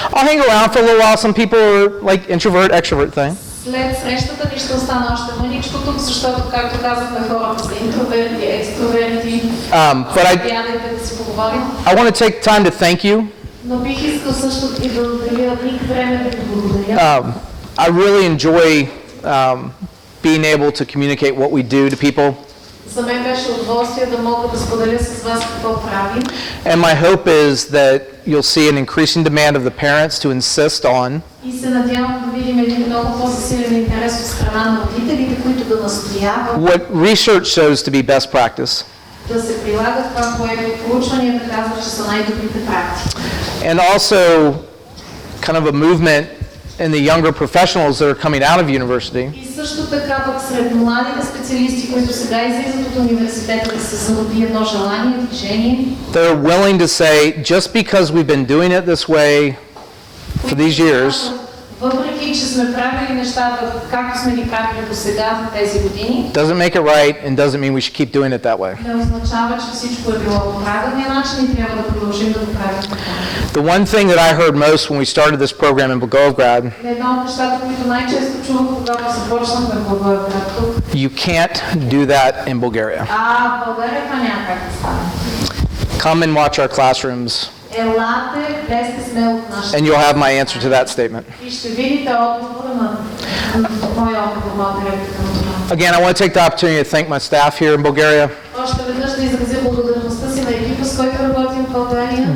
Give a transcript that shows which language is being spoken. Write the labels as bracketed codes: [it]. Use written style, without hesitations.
[en] I'll hang around for a little while. Some people are like introvert, extrovert thing. [bg] След срещата ни ще остана още мъничко тук, защото, както казахме, хората са интроверти, екстроверти. [en] But [bg] Заповядайте да си поговорим. [en] I want to take time to thank you. [bg] Но бих искал също и да отделя време да ви благодаря. [en] I really enjoy being able to communicate what we do to people. [bg] За мен беше удоволствие да мога да споделя с вас какво правим. [en] And my hope is that you'll see an increasing demand of the parents to insist on [bg] И се надявам да видим един много по-засилен интерес от страна на родителите, които да настояват [en] what research shows to be best practice. [bg] да се прилага това, което проучванията казват, че са най-добрите практики. [en] And also kind of a movement in the younger professionals that are coming out of university [bg] И също така пък сред младите специалисти, които сега излизат от университета, да се зароди едно желание, движение, [en] they're willing to say, just because we've been doing it this way for these years, [bg] въпреки че сме правили нещата, както сме ги правили до сега за тези години, [en] doesn't make it right and doesn't mean we should keep doing it that way. [bg] не означава, че всичко е било по правилния начин и трябва да продължим да го правим така. [en] The one thing that I heard most when we started this program in Blagoevgrad, [bg] Едно от нещата, които най-често чувах, когато започнахме в Благоевград тук, [en] you can't do that in Bulgaria. [bg] в България това няма как да стане. [en] Come and watch our classrooms [bg] Елате, влезте смело в нашата. [en] and you'll have my answer to that statement. [bg] И ще видите отговора на моя отговор, моята реплика към това. [en] Again, I want to take the opportunity to thank my staff here in Bulgaria, [bg] Още веднъж да изразя благодарността си на екипа, с който работим в България.